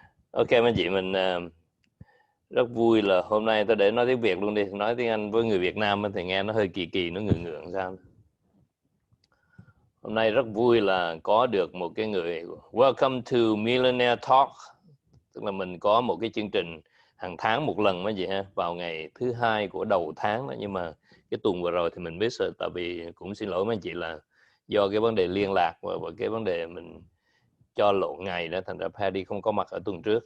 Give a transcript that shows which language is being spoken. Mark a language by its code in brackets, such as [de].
[vi] Ok mấy chị, mình rất vui là hôm nay tôi để nói tiếng Việt luôn đi. Nói tiếng Anh với người Việt Nam thì nghe nó hơi kỳ kỳ, nó ngượng ngượng sao. Hôm nay rất vui là có được một cái người. [en] Welcome to Millionaire Talk. [vi] Tức là mình có một cái chương trình hàng tháng một lần mấy chị ha, vào ngày thứ hai của đầu tháng đó. Nhưng mà cái tuần vừa rồi thì mình biết rồi, tại vì cũng xin lỗi mấy chị là do cái vấn đề liên lạc và cái vấn đề mình cho lộn ngày đó, thành ra Paty không có mặt ở tuần trước.